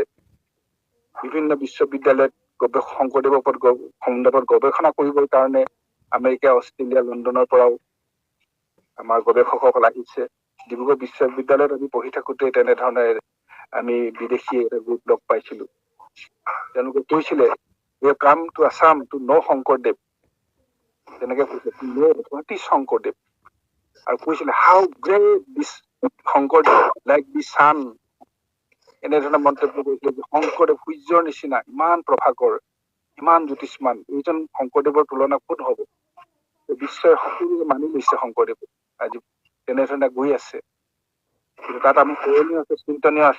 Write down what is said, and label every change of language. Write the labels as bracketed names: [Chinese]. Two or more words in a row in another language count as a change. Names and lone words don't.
[Assamese] বিভিন্ন বিশ্ববিদ্যালয়ত শংকৰদেৱৰ ওপৰত গৱেষণা কৰিবৰ কাৰণে আমেৰিকা, অষ্ট্ৰেলিয়া, লণ্ডনৰ পৰাও আমাৰ গৱেষকসকল আহিছে। ডিব্ৰুগড় বিশ্ববিদ্যালয়ত আমি পঢ়ি থাকোতে তেনেধৰণে আমি বিদেশী এটা গ্ৰুপ লগ পাইছিলো। তেওঁলোকে কৈছিলে, [English] "We come to Assam to know শংকৰদেৱ", [Assamese] তেনেকে কৈছে, [English] "To know what is শংকৰদেৱ", [Assamese] আৰু কৈছিলে, [English] "How great this শংকৰদেৱ, like the sun", [Assamese] এনেধৰণে মন্তব্য কৰিছিলে যে শংকৰদেৱ সূৰ্যৰ নিচিনা, ইমান প্ৰভাকৰ, ইমান জ্যোতিষ্মান, এইজন শংকৰদেৱৰ তুলনা কোন হব। বিশ্বই সকলোৱে মানি লৈছে শংকৰদেৱ। আজি তেনেধৰণে গৈ আছে, কিন্তু তাত আমি কৰণীয় আছে, চিন্তনীয় আছে।